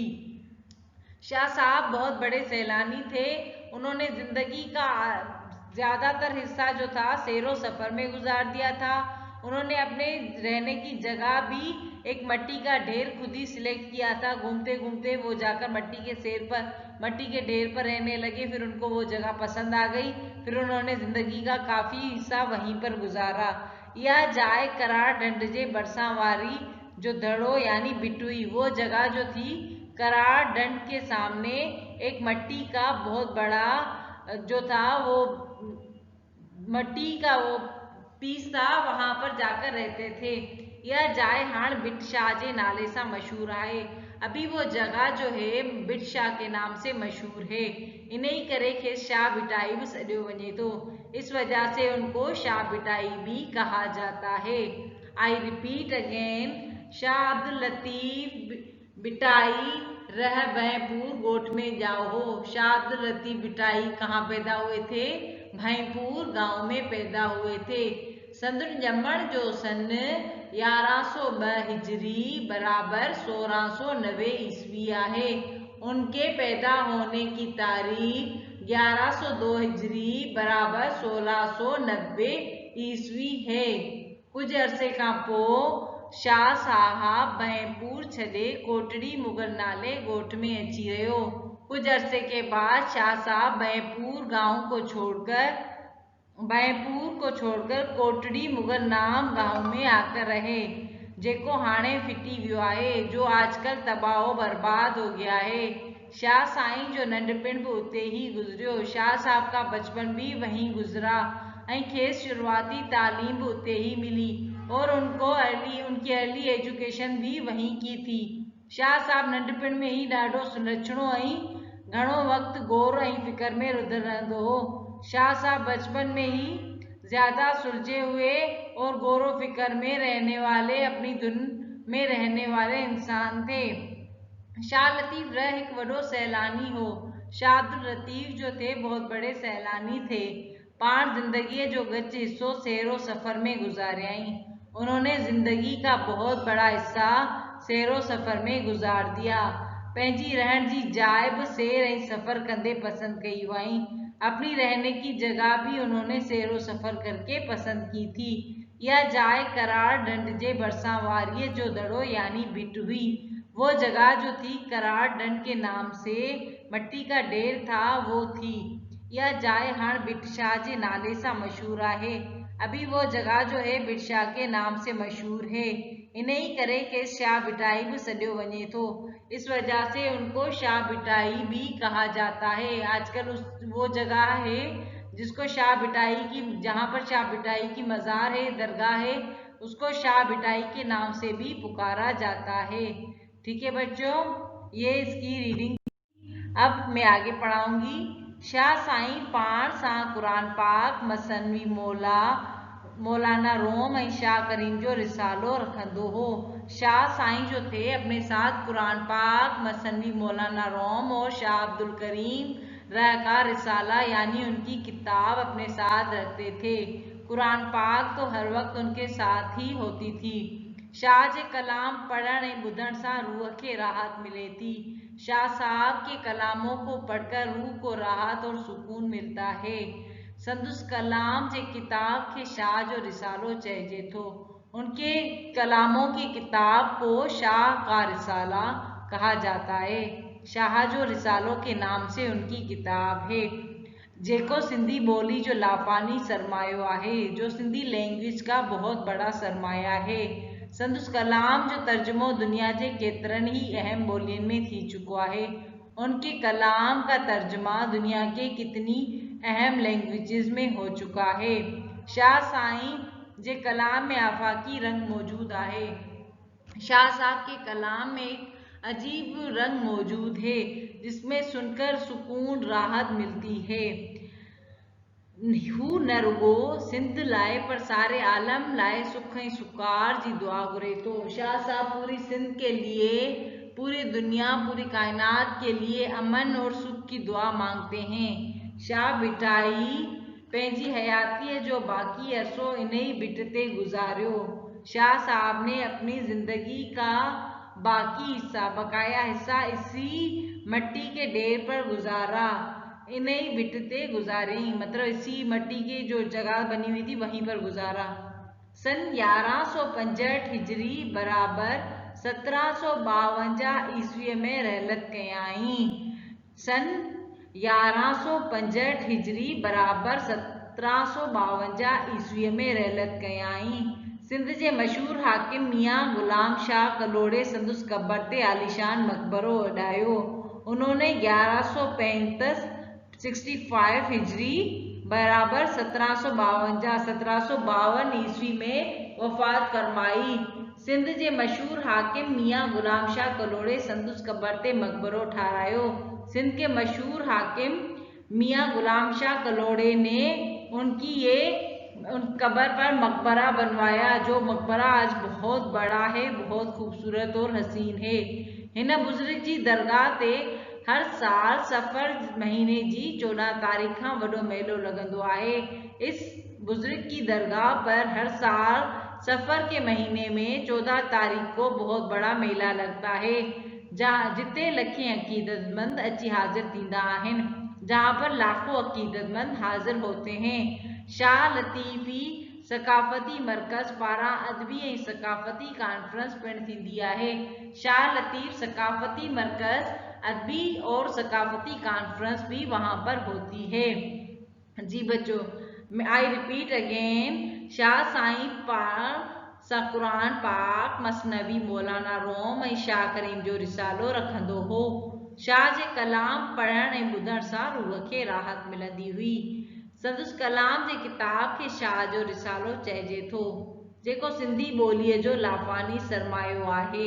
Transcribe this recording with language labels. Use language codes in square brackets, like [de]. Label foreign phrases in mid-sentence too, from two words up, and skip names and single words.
[ur] شاہ صاحب بہت بڑے سیلانی تھے. انہوں نے زندگی کا زیادہ تر حصہ جو تھا سیرو سفر میں گزار دیا تھا. انہوں نے اپنے رہنے کی جگہ بھی ایک مٹی کا ڈھیر خود ہی سلیکٹ کیا تھا. گھومتے گھومتے وہ جا کر مٹی کے ڈھیر پر رہنے لگے. پھر ان کو وہ جگہ پسند آ گئی. پھر انہوں نے زندگی کا کافی حصہ وہیں پر گزارا. [sd] यह जाए करार ढंढ जे भरिसां वारी जो दड़ो यानी बिटुई, [ur] وہ جگہ جو تھی کرار ڈھنڈ کے سامنے ایک مٹی کا بہت بڑا جو تھا وہ مٹی کا وہ پیس تھا، وہاں پر جا کر رہتے تھے. [sd] यह जाए हाण बिट शाह जे नाले से मशहूर है। [ur] ابھی وہ جگہ جو ہے بٹ شاہ کے نام سے مشہور ہے. [sd] इन्हीं करे के शाह बिटाई भी सॾियो वञे तो। [ur] اس وجہ سے ان کو شاہ بٹائی بھی کہا جاتا ہے. [en] I repeat again, [sd] शाह अब्दुल लतीफ़ बिटाई रह भैंपुर गोठ में जाओ हो। [ur] شاہ عبداللطیف بٹائی کہاں پیدا ہوئے تھے؟ بھینپور گاؤں میں پیدا ہوئے تھے. [sd] संदुन ॼमण जो सन 1102 हिजरी बराबर 1690 ईस्वी आहे। [ur] ان کے پیدا ہونے کی تاریخ 1102 ہجری برابر 1690 عیسوی ہے. [sd] कुछ अरसे खां पोइ शाह साहब भैंपुर छॾे कोटड़ी मुगल नाले ॻोठ में अची रहियो। [ur] کچھ عرصے کے بعد شاہ صاحب بینپور کو چھوڑ کر کوٹڑی مغل نام گاؤں میں آ کر رہے, [sd] जेको हाणे फिटी वियो आहे, [ur] جو آج کل تباہ برباد ہو گیا ہے. [sd] शाह साईं जो नंढपिण भी उते ही गुजरियो। [ur] شاہ صاحب کا بچپن بھی وہیں گزرا [sd] ऐं खेसि शुरुआती तालीम भी उते ही मिली [ur] اور ان کی [en] early education [ur] بھی وہیں کی تھی. [sd] शाह साहब नंढपिण में ही ॾाढो सुलक्षणो ऐं घणो वक़्तु गौर ऐं फिकर में रुधल रहंदो हो। [ur] شاہ صاحب بچپن میں ہی زیادہ سلجھے ہوئے اور غور فکر میں رہنے والے، اپنی دھن میں رہنے والے انسان تھے. [sd] शाह लतीफ़ रह एक वॾो सैलानी हो। [ur] شاہ عبداللطیف جو تھے بہت بڑے سیلانی تھے. [sd] पाण जिंदगी जो गच हिस्सो सैरो सफ़र में गुजारियाई। [ur] انہوں نے زندگی کا بہت بڑا حصہ سیرو سفر میں گزار دیا. [sd] पंहिंजी रहण जी जाइ बि सैर ऐं सफ़र कंदे पसंद कई हुआई। [ur] اپنی رہنے کی جگہ بھی انہوں نے سیرو سفر کر کے پسند کی تھی. [sd] यह जाइ कराड़ ढंढ जे भरसां वारीअ जो दड़ो यानी भिट हुई। [ur] وہ جگہ جو تھی کراڑ ڈھنڈ کے نام سے مٹی کا ڈھیر تھا، وہ تھی. [sd] यह जाइ हाण भिट शाह जे नाले से मशहूर है। [ur] ابھی وہ جگہ جو ہے بھٹ شاہ کے نام سے مشہور ہے. [sd] इन्हीं करे के शाह भिटाई भी सॾियो वञे थो। [ur] اس وجہ سے ان کو شاہ بھٹائی بھی کہا جاتا ہے. آج کل وہ جگہ ہے جس کو شاہ بھٹائی کی، جہاں پر شاہ بھٹائی کی مزار ہے، درگاہ ہے، اس کو شاہ بھٹائی کے نام سے بھی پکارا جاتا ہے. ٹھیک ہے بچوں، یہ اس کی ریڈنگ. اب میں آگے پڑھاؤں گی. [sd] शाह साईं पाण सां कुरान पाक, मसनवी मौलाना रोम ऐं शाह करीम जो रिसालो रखंदो हो। [ur] شاہ سائیں جو تھے اپنے ساتھ قرآن پاک، مثنوی مولانا روم اور شاہ عبدالکریم رح کا رسالہ یعنی ان کی کتاب اپنے ساتھ رکھتے تھے. قرآن پاک تو ہر وقت ان کے ساتھ ہی ہوتی تھی. [sd] शाह जे कलाम पढ़ण ऐं ॿुधण सां रूह खे राहत मिले थी। [ur] شاہ صاحب کے کلاموں کو پڑھ کر روح کو راحت اور سکون ملتا ہے. [sd] संदुस कलाम जे किताब के शाह जो रिसालो चइजे थो। [ur] ان کے کلاموں کی کتاب کو شاہ کا رسالہ کہا جاتا ہے. شاہ جو رسالو کے نام سے ان کی کتاب ہے, [sd] जेको सिंधी बोली जो लाफानी सरमायो आहे, [ur] جو سندھی لینگویج کا بہت بڑا سرمایہ ہے. [sd] संदुस कलाम जो तर्जुमो दुनिया के केतरनि ही अहम बोलियों में थी चुको है। [ur] ان کے کلام کا ترجمہ دنیا کے کتنی اہم لینگویجز میں ہو چکا ہے. [sd] शाह साईं जे कलाम में आफाकी रंग मौजूद है। [ur] شاہ صاحب کے کلام میں ایک عجیب رنگ موجود ہے، جس میں سن کر سکون راحت ملتی ہے. [sd] हू न रुगो सिंध लाए पर सारे आलम लाए सुख ऐं सुकार जी दुआ घुरे थो। [ur] شاہ صاحب پوری سندھ کے لیے، پوری دنیا، پوری کائنات کے لیے امن اور سکھ کی دعا مانگتے ہیں. [sd] शाह भिटाई पंहिंजी हयाती जो बाकी अरसो इन्हीं भिट ते गुजारियो। [ur] شاہ صاحب نے اپنی زندگی کا باقی حصہ، بقایا حصہ اسی مٹی کے ڈھیر پر گزارا, [sd] इन्हीं भिट ते गुजारी, [ur] مطلب اسی مٹی کی جو جگہ بنی ہوئی تھی وہیں پر گزارا. [sd] सन 1165 हिजरी बराबर 1752 ईस्वी में रहलत कयाई। सन 1165 हिजरी बराबर 1752 ईस्वी में रहलत कयाई। सिंध जे मशहूर हाकिम मियाँ गुलाम शाह कलोड़े संदुस कब्र ते आलीशान मकबरो उॾायो। [ur] انہوں نے 1165 ہجری برابر 1752 عیسوی میں وفات فرمائی. [sd] सिंध जे मशहूर हाकिम मियाँ गुलाम शाह कलोड़े संदुस कब्र ते मकबरो ठारायो। [ur] سندھ کے مشہور حاکم میاں غلام شاہ کلہوڑے نے ان قبر پر مقبرہ بنوایا، جو مقبرہ آج بہت بڑا ہے، بہت خوبصورت اور حسین ہے. [sd] हिन बुजुर्ग जी दरगाह ते हर साल सफ़र महीने जी 14 तारीख़ का वॾो मेलो लगंदो आहे। [ur] اس بزرگ کی درگاہ پر ہر سال صفر کے مہینے میں 14 تاریخ کو بہت بڑا میلہ لگتا ہے, [sd] जिते लखें अकीदतमंद अची हाजिर थींदा आहिनि, [ur] جہاں پر لاکھوں عقیدت مند حاضر ہوتے ہیں. [sd] शाह लतीफ़ी सकाफ़ती मरकज़ पारां अदबी ऐं सकाफ़ती कॉन्फ्रेंस पिणु थींदी आहे। [ur] شاہ لطیف ثقافتی مرکز ادبی اور ثقافتی کانفرنس بھی وہاں پر ہوتی ہے. جی بچوں, [en] I repeat again, [sd] शाह साईं पाक सा क़ुरान पाक, मसनवी, मौलाना रोम ऐं शाह करीम जो रिसालो रखंदो हो। शाह जे कलाम पढ़ण ऐं ॿुधण सां रूह खे राहत मिलंदी हुई। संदसि कलाम जे किताब खे शाह जो रिसालो चइजे थो, जेको सिंधी ॿोलीअ जो लाफ़ानी सरमायो आहे।